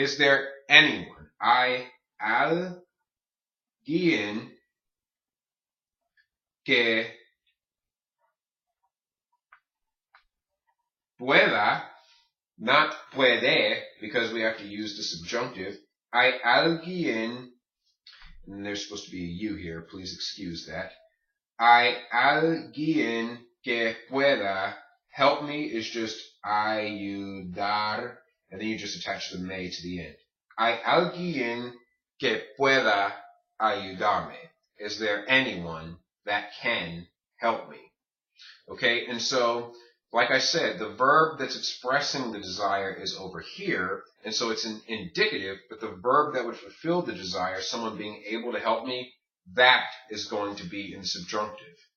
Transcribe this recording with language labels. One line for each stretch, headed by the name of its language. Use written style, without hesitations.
English: Is there anyone?
Spanish: Hay alguien que pueda,
English: not puede, because we have to use the subjunctive.
Spanish: Hay alguien,
English: and there's supposed to be a U here, please excuse that.
Spanish: Hay alguien que pueda.
English: Help me is just ayudar, and then you just attach the me to the end.
Spanish: Hay alguien que pueda ayudarme.
English: Is there anyone that can help me? Okay, and so, like I said, the verb that's expressing the desire is over here, and so it's an indicative, but the verb that would fulfill the desire, someone being able to help me, that is going to be in subjunctive.